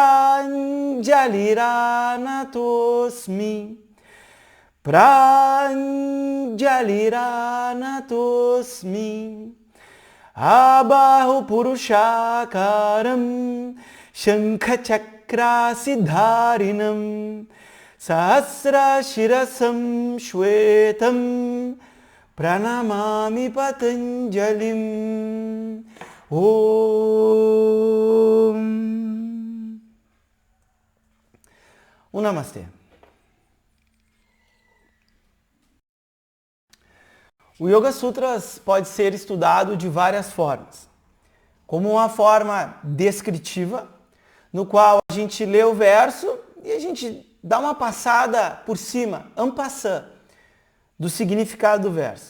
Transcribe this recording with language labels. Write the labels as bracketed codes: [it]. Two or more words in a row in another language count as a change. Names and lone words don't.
[sa] प्राञ्जलिरानतोऽस्मि प्राञ्जलिरानतोऽस्मि आबाहु पुरुषाकारं शङ्खचक्रासिधारिणम् सहस्र शिरसं श्वेतं प्रणमामि पतञ्जलिम्. Om. [pt] Namastê. O Yoga Sutras pode ser estudado de várias formas. Como uma forma descritiva, no qual a gente lê o verso e a gente dá uma passada por cima, [fr] en passant, [pt] do significado do verso.